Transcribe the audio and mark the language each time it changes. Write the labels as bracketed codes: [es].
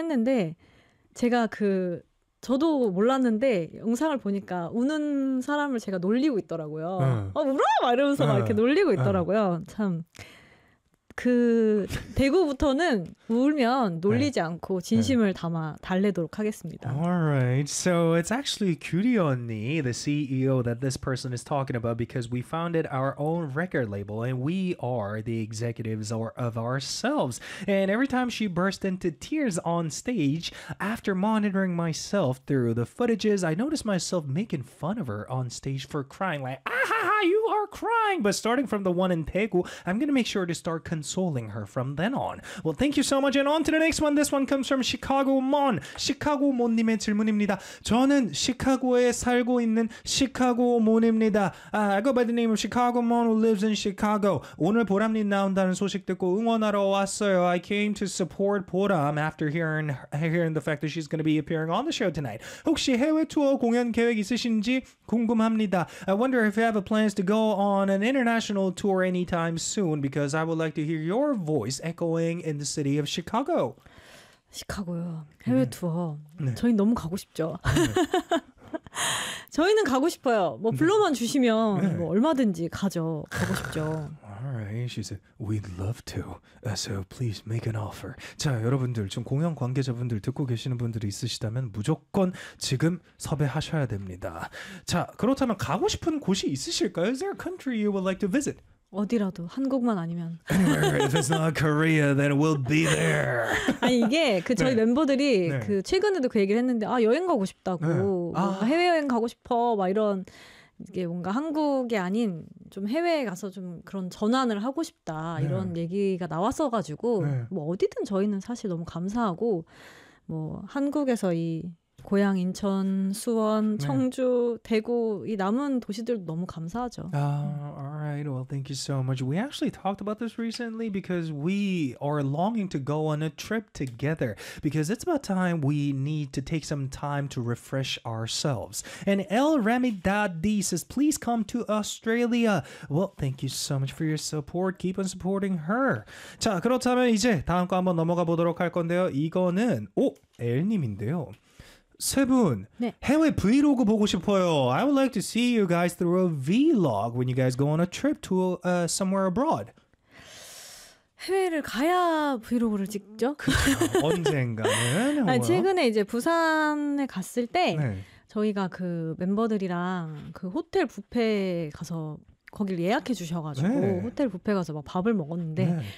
[ko] 했는데 제가 그 저도 몰랐는데 영상을 보니까 우는 사람을 제가 놀리고 있더라고요. 울어! 막 이러면서 막 이렇게 놀리고 있더라고요. 참 그 대구부터는 울면 놀리지 네. 않고 진심을 네. 담아 달래도록 하겠습니다. [en] Alright, so it's actually 규리 언니, the CEO that this person is talking about, because we founded our own record label and we are the executives of ourselves. And every time she burst into tears on stage, after monitoring myself through the footages, I noticed myself making fun of her on stage for crying, like, ah ha ha, you are crying. But starting from the one in Daegu, I'm gonna make sure to start consoling her from then on. Well, thank you so much. And on to the next one. This one comes from Chicago Mon. [ko] Chicago Mon님의 질문입니다. 저는 시카고에 살고 있는 Chicago Mon입니다. [en] I go by the name of Chicago Mon, who lives in Chicago. [ko] 오늘 보람님 나온다는 소식 듣고 응원하러 왔어요. [en] I came to support 보람 after hearing the fact that she's going to be appearing on the show tonight. [ko] 혹시 해외 투어 공연 계획 있으신지 궁금합니다. [en] I wonder if you have plans to go on an international tour anytime soon, because I would like to hear your voice echoing in the city of Chicago. [ko] 시카고요. 해외 투어. 네. 저희 너무 가고 싶죠. 네. 저희는 가고 싶어요. 뭐 불러만 네. 주시면 네. 뭐 얼마든지 가죠. 가고 싶죠. [en] Alright, she said, we'd love to. So please make an offer. [ko] 자, 여러분들 지금 공연 관계자분들 듣고 계시는 분들이 있으시다면 무조건 지금 섭외하셔야 됩니다. 자, 그렇다면 가고 싶은 곳이 있으실까요? [en] Is there a country you would like to visit? [ko] 어디라도 한국만 아니면 [en] If it's not Korea, then we'll be there. [ko] 아니 이게 그 저희 네. 멤버들이 네. 그 최근에도 그 얘기를 했는데 아 여행 가고 싶다고 네. 아. 해외 여행 가고 싶어 막 이런 이게 뭔가 한국이 아닌 좀 해외에 가서 좀 그런 전환을 하고 싶다 네. 이런 얘기가 나왔어가지고 네. 뭐 어디든 저희는 사실 너무 감사하고. 뭐 한국에서 이 고향 인천, 수원, 청주, 네. 대구 이 남은 도시들도 너무 감사하죠. [en] Alright, well, thank you so much. We actually talked about this recently because we are longing to go on a trip together because it's about time we need to take some time to refresh ourselves. And El Remedadi says, please come to Australia. Well, thank you so much for your support. Keep on supporting her. [ko] 자, 그렇다면 이제 다음 거 한번 넘어가 보도록 할 건데요. 이거는 오, 엘님인데요. 세 분, 네. 해외 브이로그 보고 싶어요. [en] I would like to see you guys through a vlog when you guys go on a trip to somewhere abroad. [ko] 해외를 가야 브이로그를 찍죠? 그쵸, 언젠가는. 아니, 최근에 이제 부산에 갔을 때 네. 저희가 그 멤버들이랑 그 호텔 뷔페 가서 거길 예약해 주셔가지고 네. 호텔 뷔페 가서 막 밥을 먹었는데 네.